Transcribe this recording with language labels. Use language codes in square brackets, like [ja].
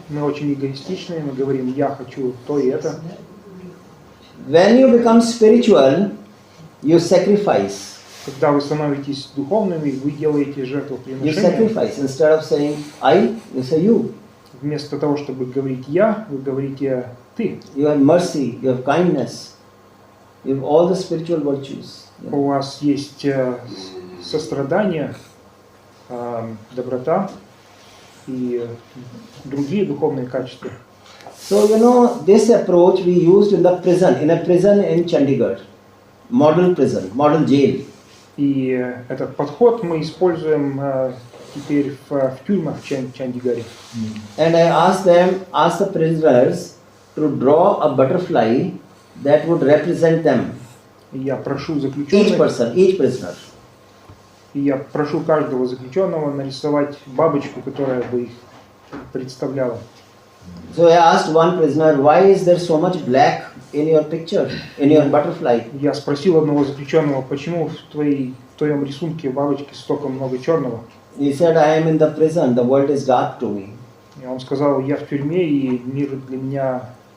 [ru] Мы очень эгоистичны, мы говорим, я хочу то и это. [en] When you become spiritual, you sacrifice. [ru] Когда вы становитесь духовными, вы делаете жертвоприношение. [en] You sacrifice. Instead of saying I, you say you. [ru] Вместо того, чтобы говорить я, вы говорите ты. [en] You have mercy, you have kindness, you have all the spiritual virtues. [ru] У вас есть сострадание, доброта и другие духовные качества. [en] So this approach we used in a prison in Chandigarh, model prison, model jail. [ru] И этот подход мы используем теперь в тюрьмах в Чандигаре. [en] And I asked the prisoners to draw a butterfly that would represent them. [ru] Я прошу заключенных, [en] each prisoner. [ru] И я прошу каждого заключенного нарисовать бабочку, которая бы их представляла. [en] So I asked one prisoner, why is there so much black in your picture, in your butterfly? [ru] Я спросил одного заключенного, почему в твоем рисунке бабочки столько много черного? [en] He said, I am in the prison, the world is dark to me. [ru] И он сказал, я в тюрьме, и мир для меня